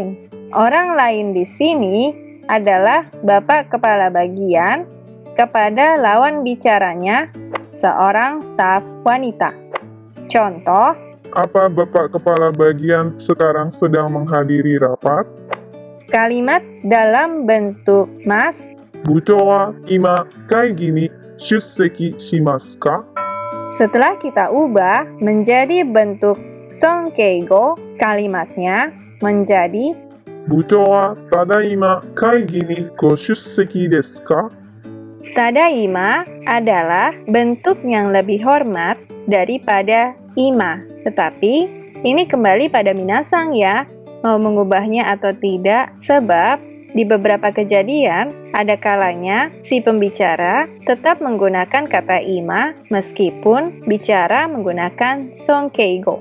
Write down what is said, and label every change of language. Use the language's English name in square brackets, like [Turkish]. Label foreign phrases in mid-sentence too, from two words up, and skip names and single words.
[Indonesian] Orang lain di sini adalah Bapak Kepala Bagian kepada lawan bicaranya, seorang staf wanita. Contoh, Apa Bapak Kepala Bagian sekarang sedang menghadiri rapat? kalimat dalam bentuk mas, [Japanese] 部長は今会議に出席しますか? [Indonesian] setelah kita ubah menjadi bentuk songkeigo, kalimatnya menjadi [Japanese] 部長はただいま会議にご出席ですか? [Indonesian] Tadaima adalah bentuk yang lebih hormat daripada ima. Tetapi, ini kembali pada minasang ya, mau mengubahnya atau tidak, sebab di beberapa kejadian, ada kalanya si pembicara tetap menggunakan kata ima meskipun bicara menggunakan songkeigo.